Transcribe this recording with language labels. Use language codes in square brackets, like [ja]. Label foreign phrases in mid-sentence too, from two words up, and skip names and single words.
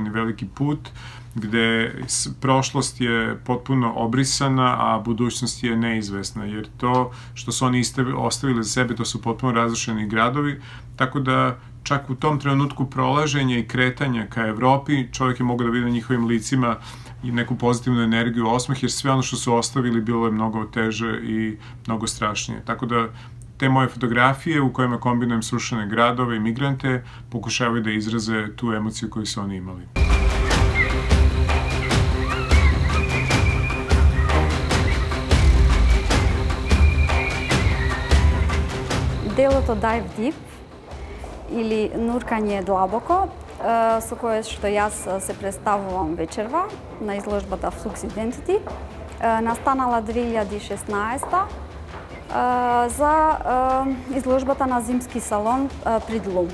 [sr] i veliki put, gde prošlost je potpuno obrisana, a budućnost je neizvesna, jer to što su oni ostavili za sebe, to su potpuno razrušeni gradovi, tako da čak u tom trenutku prolaženja i kretanja ka Evropi, čovjek je mogao da vidi na njihovim licima i neku pozitivnu energiju, osmeh, jer sve ono što su ostavili bilo je mnogo teže i mnogo strašnije. Tako da te moje fotografije u kojima kombinujem srušene gradove i migrante pokušavaju da izraze tu emociju koju su oni imali. [mk] Делото Dive Deep или нуркање длабоко, со кое што јас се представувам вечерва на изложбата Flux Identity, настанала 2016 за изложбата на Зимски салон Придлум.